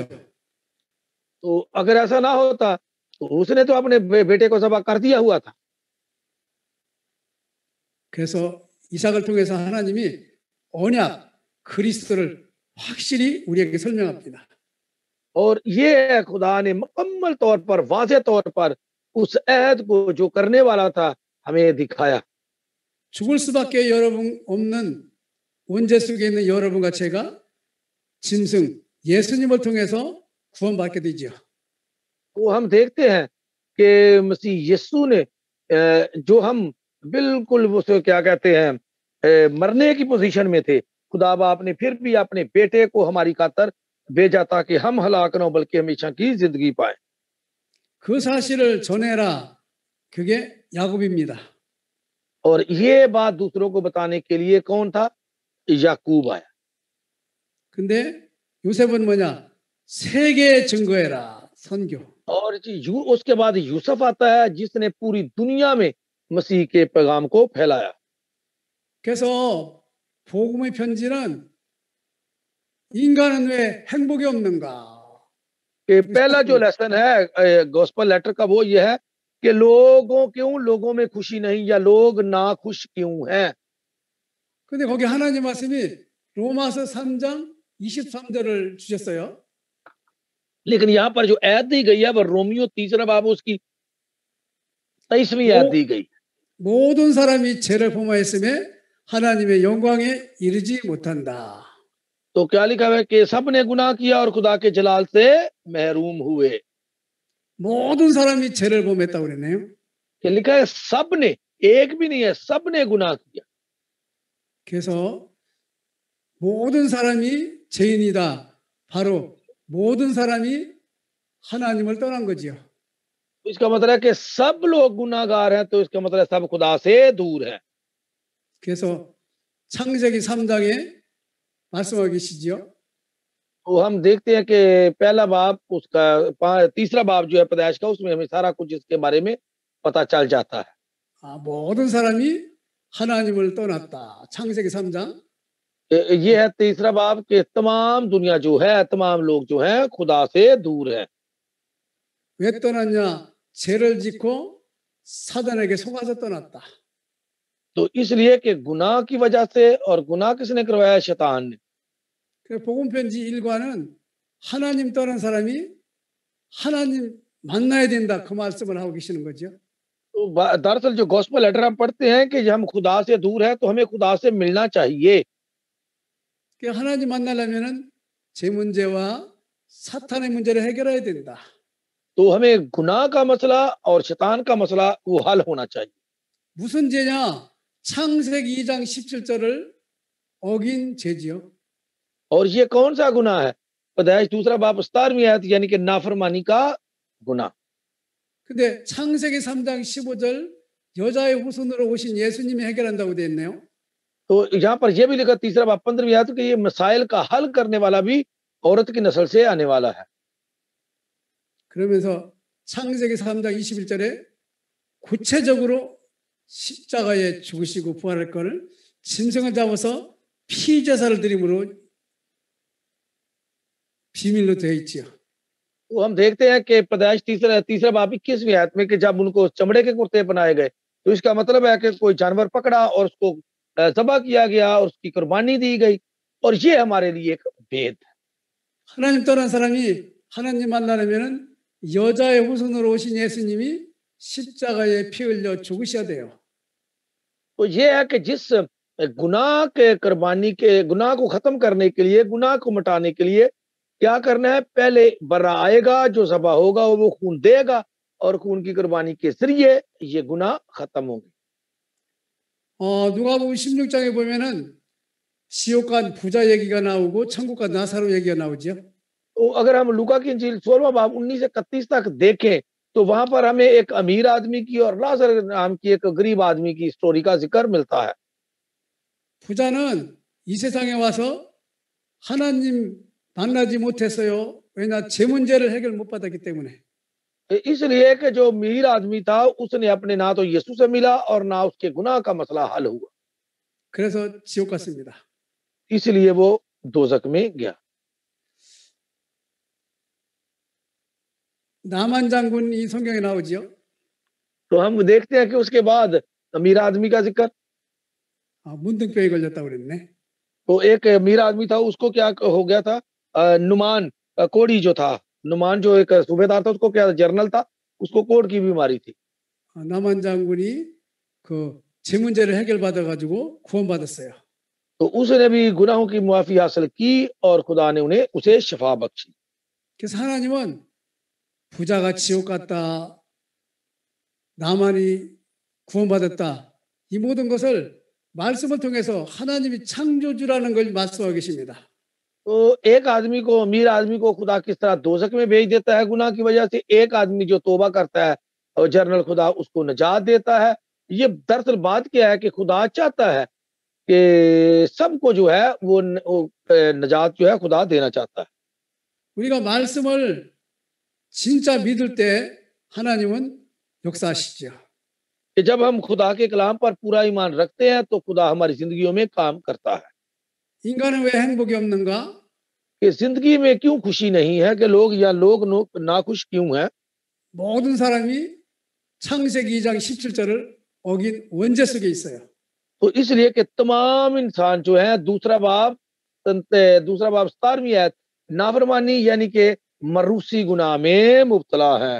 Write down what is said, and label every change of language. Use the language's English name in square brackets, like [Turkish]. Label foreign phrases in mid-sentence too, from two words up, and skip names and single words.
[Urdu] تو اگر ایسا نہ ہوتا تو اس نے تو اپنے بیٹے کو ذبح کر دیا ہوا تھا. [Korean] 그래서 이삭을 통해서 하나님이 언약 그리스도를 확실히 우리에게 설명합니다. [Urdu] اور یہ خدا نے مکمل طور پر واضح طور پر اس عہد کو جو کرنے والا تھا ہمیں دکھایا. [Korean] 죽을 수밖에 여러분 없는 원죄 속에 있는 여러분과 제가 짐승 예수님을 통해서 구원받게 되죠. [Urdu] تو ہم دیکھتے ہیں کہ مسیح یسوع نے جو ہم بالکل اسے کیا کہتے ہیں مرنے کی پوزیشن میں تھے، خدا باپ نے پھر بھی اپنے بیٹے کو ہماری خاطر بھیجا تاکہ ہم ہلاک نہ ہو بلکہ ہمیشہ کی زندگی پائے. [Korean] 그 사실을 전해라. 그게 야곱입니다. [Urdu] اور یہ بات دوسروں کو بتانے کے لیے کون تھا? یعقوب آیا. [Korean] 근데 요셉은 뭐냐? 세계에 증거해라. 선교. [Urdu] اور اس کے بعد یوسف آتا ہے جس نے پوری دنیا میں مسیح کے پیغام کو پھیلایا. [Korean] 그래서 복음의 편지는 인간은 왜 행복이 없는가? [Urdu] کہ پہلا جو لیسن ہے [English] gospel letter [Urdu] کا وہ یہ ہے کہ لوگوں میں خوشی نہیں یا لوگ نا خوش کیوں ہیں. [Korean] 근데 거기 하나님 말씀이 로마서 3장 23절을 주셨어요. [Urdu] لیکن یہاں پر جو آیت دی گئی ہے وہ رومیوں 3 باب اس کی 23ویں آیت دی گئی. [Korean] 모든 사람이 죄를 범하였음에 하나님의 영광에 이르지 못한다. [Urdu] تو کیا لکھا ہے کہ سب نے گناہ کیا اور خدا کے جلال سے محروم ہوئے. [Korean] 모든 사람이 죄를 범했다고 그랬네요. [Urdu] کہ لکھا ہے سب نے، ایک بھی نہیں ہے، سب نے گناہ کیا. [Korean] 그래서 모든 사람이 죄인이다. 바로 모든 사람이 하나님을 떠난 거지요. [Urdu] اس کا مطلب ہے کہ سب لوگ گناہگار ہیں، تو اس کا مطلب سب خدا سے دور ہے. [Korean] 그래서 창세기 3장에 말씀하고 계시지요. [Urdu] تو ہم دیکھتے ہیں کہ پہلا باب اس کا تیسرا باب جو ہے پیدائش کا، اس میں ہمیں سارا کچھ اس کے بارے میں پتا چل جاتا ہے. [Korean] 모든 사람이 하나님을 떠났다. 창세기 3장. [Urdu] یہ ہے تیسرا باب کہ تمام دنیا جو ہے، تمام لوگ جو ہیں خدا سے دور ہے. [Korean] 왜 떠났냐? 죄를 짓고 사단에게 속아서 떠났다. [Urdu] تو اس لیے کہ گناہ کی وجہ سے، اور گناہ کس نے کروایا? شیطان نے. [Korean] 그 복음 편지 1과는 하나님 떠난 사람이 하나님 만나야 된다. 그 말씀을 하고 계시는 거죠. [Urdu] تو دراصل جو [English] gospel letter [Urdu] ہم پڑھتے ہیں کہ ہم خدا سے دور ہے، تو ہمیں خدا سے ملنا چاہیے. [Korean] 그 하나님 만나려면은 제 문제와 사탄의 문제를 해결해야 된다. [Urdu] تو ہمیں گناہ کا مسئلہ اور شیطان کا مسئلہ وہ حل ہونا چاہیے. [Korean] 무슨 죄냐? 창세기 2장 17절을 어긴 죄지요. [Urdu] اور یہ کون سا گناہ ہے? پیدائش دوسرا باب 17ویں آیت، یعنی کہ نافرمانی کا گناہ. [Korean] 근데 창세기 3장 15절 여자의 후손으로 오신 예수님이 해결한다고 되어 있네요. [Urdu] تو یہاں پر یہ بھی لکھا تیسرا باب 15ویں آیت کہ یہ مسائل کا حل کرنے والا بھی عورت کی نسل سے آنے والا ہے. [Korean] 그러면서 창세기 3장 21절에 구체적으로 십자가에 죽으시고 부활할 것을 짐승을 잡아서 피제사를 드림으로 비밀로 되어 있지요. [Urdu] تو ہم دیکھتے ہیں کہ پیدائش تیسرا باب 21ویں آیت میں کہ جب ان کو چمڑے کے کرتے بنائے گئے، تو اس کا مطلب ہے کہ کوئی جانور پکڑا اور اس کو ذبح کیا گیا اور اس کی قربانی دی گئی، اور یہ ہمارے لیے ایک بھید ہے. [Korean] 하나님 떠난 사람이 하나님 만나려면은 여자의 후손으로 오신 예수님이 십자가에 피 흘려 죽으셔야 돼요. [Urdu] تو یہ ہے کہ جس گناہ کے قربانی کے گناہ کو ختم کرنے کے لیے، گناہ کو مٹانے کے لیے کیا کرنا ہے? پہلے برّہ آئے گا، جو ذبح ہوگا وہ خون دے گا، اور خون کی قربانی کے ذریعے یہ گناہ ختم ہوں گے. [Korean] 누가복음 16장에 보면은 지옥 간 부자 얘기가 나오고 천국 간 나사로 얘기가 나오죠. [Urdu] تو اگر ہم لوقا کی انجیل 16واں باب 19 سے 31 تک دیکھیں، تو وہاں پر ہمیں ایک امیر آدمی کی اور لعزر نام کی ایک غریب آدمی کی سٹوری کا ذکر ملتا ہے. [Korean] 부자는 이 세상에 와서 하나님 만나지 못했어요. 왜냐? 제 문제를 해결 못 받았기 때문에. [Urdu] اس لیے کہ جو امیر آدمی تھا، اس نے اپنے نہ تو یسوع سے ملا اور نہ اس کے گناہ کا مسئلہ حل ہوا, [Korean] 그래서 지옥 갔습니다. [Urdu] اس لیے وہ دوزخ میں گیا. [Korean] 나만 장군이 성경에 나오지요. [Urdu] تو ہم دیکھتے ہیں کہ اس کے بعد امیر آدمی کا ذکر. [Korean] 문둥병에 걸렸다고 그랬네. [Urdu] تو ایک امیر آدمی تھا، اس کو کیا ہو گیا تھا؟ نعمان کوڑھی جو تھا، نعمان جو ایک صوبیدار تھا، اس کو کیا جرنل تھا، اس کو کوڑھ کی بیماری تھی. [Korean] 나만 장군이 제 문제를 해결받아 가지고 구원받았어요. [Urdu] تو اس نے بھی گناہوں کی معافی حاصل کی اور خدا نے اسے شفا بخشی. [Korean] 그래서 하나님은 부자가 지옥 갔다, 나만이 구원받았다, 이 모든 것을 말씀을 통해서 하나님이 창조주라는 걸 말씀하고 계십니다. [Urdu] تو ایک آدمی کو، امیر آدمی کو خدا کس طرح دوزخ میں بھیج دیتا ہے گناہ کی وجہ سے، ایک آدمی جو توبہ کرتا ہے اور جرنل خدا اس کو نجات دیتا ہے. یہ دراصل بات کیا ہے کہ خدا چاہتا ہے کہ سب کو جو ہے وہ نجات جو ہے خدا دینا چاہتا ہے. [Korean] 우리가 말씀을 진짜 믿을 때 하나님은 역사하시죠. [Urdu] کہ جب ہم خدا کے کلام پر پورا ایمان رکھتے ہیں، تو خدا ہماری زندگیوں میں کام کرتا ہے. [Korean] 인간은 왜 행복이 없는가? [Urdu] کہ زندگی میں کیوں خوشی نہیں ہے، کہ لوگ ناخوش کیوں ہیں? [Korean] 모든 사람이 창세기 2장 17절을 어긴 원죄 속에 있어요. [Urdu] تو اس لیے کہ تمام انسان جو ہے دوسرا باب 17ویں آیت نافرمانی یعنی کہ موروثی گناہ میں مبتلا ہے.